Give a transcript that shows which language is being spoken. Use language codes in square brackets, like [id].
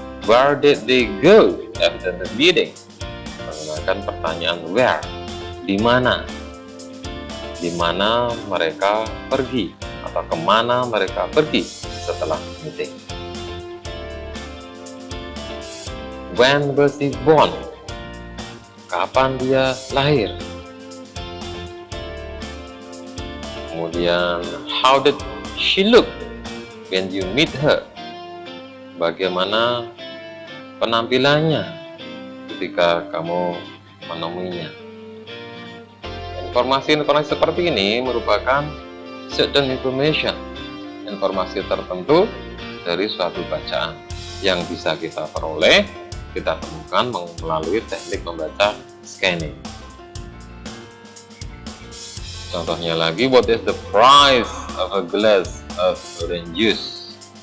[en] Where did they go after the meeting? [id] Menggunakan pertanyaan where, di mana? Di mana mereka pergi atau kemana mereka pergi setelah meeting. [en] When was he born? [id] Kapan dia lahir? [en] Kemudian, how did she look when you meet her? [id] Bagaimana penampilannya ketika kamu menemuinya? Informasi-informasi seperti ini merupakan certain information, informasi tertentu dari suatu bacaan yang bisa kita peroleh, kita temukan melalui teknik membaca scanning. Contohnya lagi, [en] what is the price of a glass of orange juice?